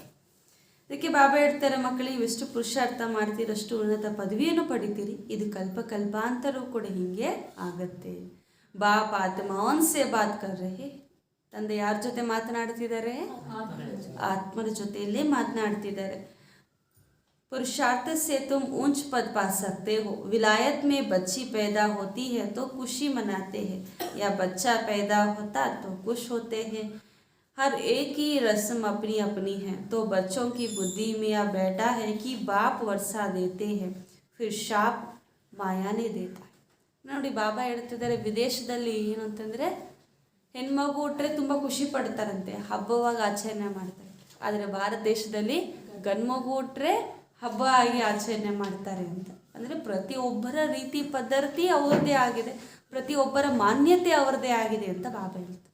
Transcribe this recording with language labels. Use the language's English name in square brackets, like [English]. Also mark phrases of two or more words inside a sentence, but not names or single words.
[Kannada] ಅದಕ್ಕೆ ಬಾಬಾ ಹೇಳ್ತಾರೆ, ಮಕ್ಕಳಿಗೆ ಇವೆಷ್ಟು ಪುರುಷಾರ್ಥ ಮಾಡ್ತೀರಷ್ಟು ಉನ್ನತ ಪದವಿಯನ್ನು ಪಡಿತೀರಿ, ಇದು ಕಲ್ಪಾಂತರೂ ಕೂಡ ಹೀಗೆ ಆಗತ್ತೆ. [Hindi] बाप आत्माओंसे बात करते. [Kannada] ತಂದೆ ಯಾರ ಜೊತೆ ಮಾತನಾಡ್ತಿದ್ದಾರೆ? ಆತ್ಮರ ಜೊತೆಯಲ್ಲೇ ಮಾತನಾಡ್ತಿದ್ದಾರೆ. [Hindi] पुरुषार्थ से तुम ऊंच पद पा सकते हो। विलायत में बच्ची पैदा होती है तो खुशी मनाते हैं, या बच्चा पैदा होता तो खुश होते हैं। हर एक की रस्म अपनी अपनी है। तो बच्चों की बुद्धि में यह बैठा है कि बाप वर्षा देते हैं, फिर शाप माया ने देता. [Kannada] ನೋಡಿ, ಬಾಬಾ ಹೇಳ್ತಿದ್ದಾರೆ, ವಿದೇಶದಲ್ಲಿ ಏನು ಅಂತಂದರೆ ಹೆಣ್ಮಗು ಹುಟ್ಟರೆ ತುಂಬ ಖುಷಿ ಪಡ್ತಾರಂತೆ, ಹಬ್ಬವಾಗಿ ಆಚರಣೆ ಮಾಡ್ತಾರೆ. ಆದರೆ ಭಾರತ ದೇಶದಲ್ಲಿ ಗಂಡ್ಮಗು ಹುಟ್ಟರೆ ಹಬ್ಬ ಆಗಿ ಆಚರಣೆ ಮಾಡ್ತಾರೆ ಅಂತ. ಅಂದರೆ ಪ್ರತಿಯೊಬ್ಬರ ರೀತಿ ಪದ್ಧತಿ ಅವ್ರದ್ದೇ ಆಗಿದೆ, ಪ್ರತಿಯೊಬ್ಬರ ಮಾನ್ಯತೆ ಅವ್ರದ್ದೇ ಆಗಿದೆ ಅಂತ ಬಾಬಾ ಹೇಳ್ತಾರೆ.